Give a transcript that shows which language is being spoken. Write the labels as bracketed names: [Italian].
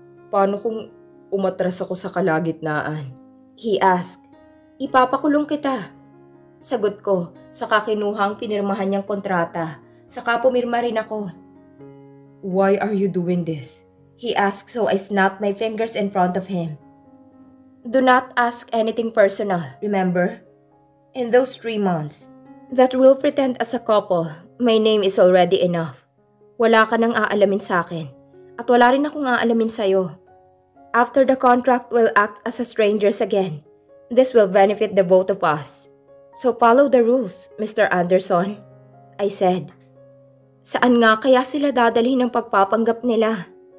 [Filipino] Paano kung umatras ako sa kalagitnaan? [English] He asked. [Filipino] Ipapakulong kita. Sagot ko, saka kinuha ang pinirmahan niyang kontrata. Saka pumirma rin ako. [English] Why are you doing this? He asked so I snapped my fingers in front of him. Do not ask anything personal, remember? In those 3 months, that we'll pretend as a couple, my name is already enough. [Filipino] Wala ka nang aalamin sa akin. At wala rin akong aalamin sa'yo. [English] After the contract, we'll act as strangers again. This will benefit the both of us. So follow the rules, Mr. [Filipino] Anderson, [English] I said. [Filipino] Saan nga kaya sila dadalhin ng pagpapanggap nila?